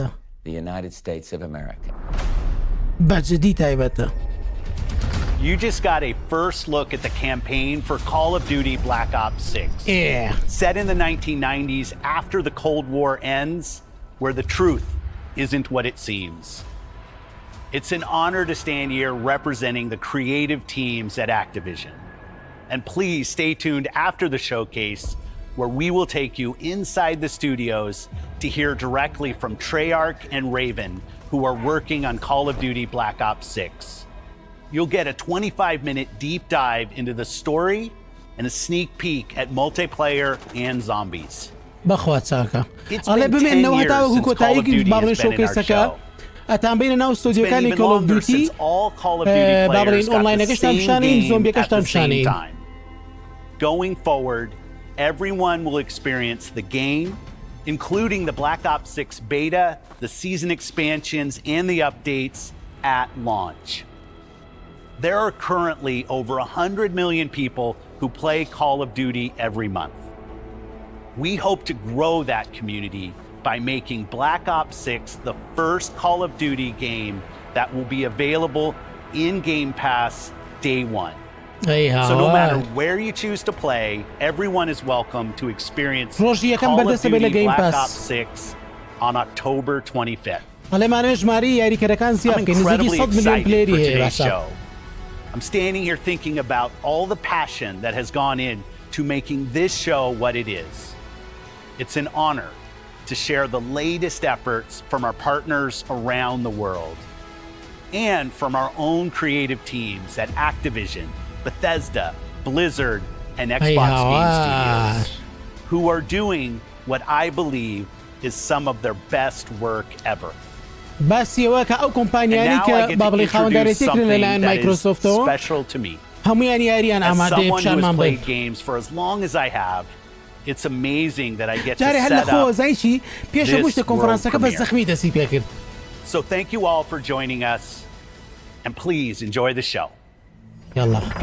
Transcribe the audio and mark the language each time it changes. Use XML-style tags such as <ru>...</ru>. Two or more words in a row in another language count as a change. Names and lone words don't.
<en>The United States of America.</en> <ckb>بەجددی تایبەتە</ckb> <en>You just got a first look at the campaign for Call of Duty Black Ops 6. ئێ Set in the 1990s after the Cold War ends, where the truth isn't what it seems. It's an honor to stand here representing the creative teams at Activision. And please stay tuned after the showcase, where we will take you inside the studios to hear directly from Treyarch and Raven, who are working on Call of Duty Black Ops 6. You'll get a 25-minute deep dive into the story and a sneak peek at multiplayer and zombies.</en> <ckb>بەخوا چاکە</ckb> <en>It's</en> <ckb>ئەڵێ</ckb> <en>been 10</en> <ckb>بمێنەوە</ckb> <en>years</en> <ckb>هەتاوەکو</ckb> <en>since Call of</en> <ckb>کۆتاییکی</ckb> <en>Duty</en> <ckb>باڵێ</ckb> <en>has been in our</en> <ckb>شۆکەیسەکە</ckb> <en>show.</en> <ckb>ئەتان بینە ناو</ckb> <en>It's been</en> <ckb>ستۆدیۆکانی</ckb> <en>even Call of longer Duty since all Call of Duty players</en> <ckb>بابڵین</ckb> <en>got the</en> <ckb>ئۆنلاینەکەشتان</ckb> <en>same</en> <ckb>پیشانین</ckb> <en>game at</en> <ckb>زۆمبیەکەشتان</ckb> <en>the same</en> <ckb>پیشانین</ckb> <en>time. Going forward, everyone will experience the game, including the Black Ops 6 beta, the season expansions, and the updates at launch. There are currently over 100 million people who play Call of Duty every month. We hope to grow that community by making Black Ops 6 the first Call of Duty game that will be available in Game Pass day one. ئەی So no matter</en> <ckb>هاوار</ckb> <en>where you choose to play, everyone is welcome to experience</en> <ckb>ڕۆژی یەکەم</ckb> <en>Call of</en> <ckb>بەردەستە بێت لە</ckb> <en>Duty Game Black Pass. Ops 6 on October 25th.</en> <ckb>ئەڵێمانە ژماری یاریکەرەکان</ckb> <en>I'm</en> <ckb>زیاد بکەین نزیکی</ckb> <en>incredibly</en> <ckb>100 ملیۆن</ckb> <en>excited</en> <ckb>پلێری</ckb> <en>for</en> <ckb>هەیە</ckb> <en>today's</en> <ckb>باشە</ckb> <en>show. I'm standing here thinking about all the passion that has gone in to making this show what it is. It's an honor to share the latest efforts from our partners around the world and from our own creative teams at Activision, Bethesda, Blizzard, and Xbox Game Studios, who are doing what I believe is some of their best work ever.</en> <ckb>باسیەوە کە ئەو</ckb> <en>And</en> <ckb>کۆمپانیانی</ckb> <en>now I</en> <ckb>کە</ckb> <en>get to</en> <ckb>بابڵی</ckb> <en>introduce</en> <ckb>خاوەندارێتێک</ckb> <en>something</en> <ckb>لەلایەن</ckb> <en>that is</en> <ckb>مایکرۆسۆفتەوە</ckb> <en>special to me.</en> <ckb>هەمویان یاریان</ckb> <en>As</en> <ckb>ئامادەیە</ckb> <en>someone who</en> <ckb>پیشانمان</ckb> <en>has</en> <ckb>بن</ckb> <en>played games for as long as I have, it's amazing that I get to</en> <ckb>جارێ هەر لە</ckb> <en>set up.</en> <ckb>خۆزایکی پێش</ckb> <en>this</en> <ckb>گوشتە کۆنفرانسەکە بە</ckb> <en>world premiere.</en> <ckb>زەخمی دەسی پێکرد</ckb> <en>So thank you all for joining us, and please enjoy the show.</en> <ckb>یاڵا</ckb>